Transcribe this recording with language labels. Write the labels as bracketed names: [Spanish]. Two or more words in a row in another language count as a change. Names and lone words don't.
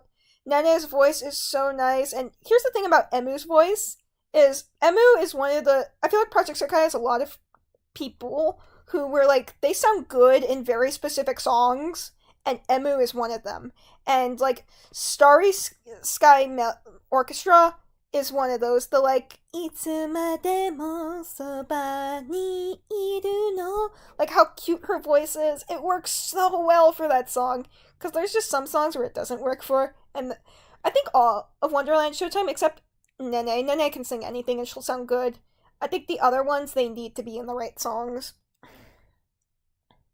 [English] Nene's voice is so nice, and here's the thing about Emu's voice is Emu is one of the I feel like Project Sekai has a lot of people who were like they sound good in very specific songs, and Emu is one of them. And like Starry Sky Orchestra is one of those. The like [Japanese] "いつまでもそばにいるの," [English] like how cute her voice is. It works so well for that song because there's just some songs where it doesn't work for, and I think all of Wonderland Showtime except Nene. Nene can sing anything and she'll sound good. I think the other ones they need to be in the right songs.